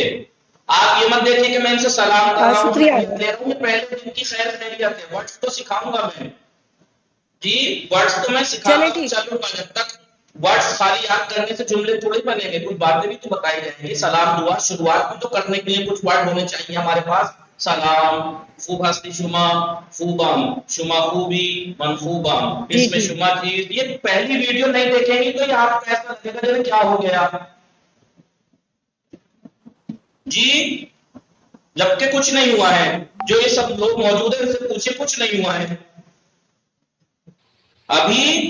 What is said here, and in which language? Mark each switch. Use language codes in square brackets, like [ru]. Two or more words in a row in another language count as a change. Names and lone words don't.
[ur] آپ یہ مت دیکھیں کہ میں ان سے سلام کر رہا ہوں, پہلے دن کی خیر خیریت ہے. ورڈز تو سکھاؤں گا میں. جی ورڈز تو میں سکھاؤں گا. جب تک ورڈز خالی یاد کرنے سے جملے تھوڑے بنیں گے, کچھ باتیں بھی تو بتائی جائیں گی. سلام دعا شروعات بھی تو کرنے کے لیے کچھ ورڈ ہونے چاہیے ہمارے پاس. [fa] سلام, خوب ہستی شما, خوبم, شما خوبی, من خوبم, [ur] اس میں شما چیز. یہ پہلی ویڈیو نہیں دیکھیں گی تو یہ آپ کو ایسا لگے گا جیسے کیا ہو گیا جی, جبکہ کچھ نہیں ہوا ہے. جو یہ سب لوگ موجود ہیں ان سے پوچھے, کچھ نہیں ہوا ہے ابھی.